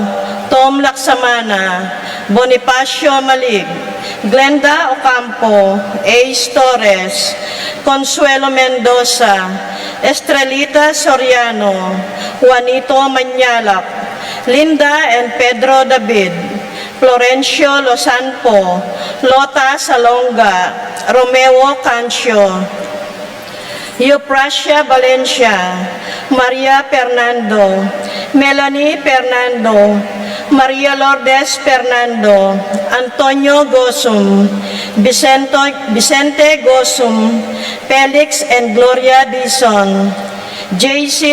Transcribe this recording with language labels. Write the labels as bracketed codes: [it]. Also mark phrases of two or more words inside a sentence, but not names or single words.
[en] Tom Laksamana, Bonifacio Malig, Glenda Ocampo, Ace Torres, Consuelo Mendoza, Estrelita Soriano, Juanito Manyalak, Linda and Pedro David, Florencio Losanpo, Lota Salonga, Romeo Cancio, Euprasia Valencia, Maria Fernando, Melanie Fernando, Maria Lourdes Fernando, Antonio Gosum, Vicente Gosum, Felix and Gloria Dizon, J.C.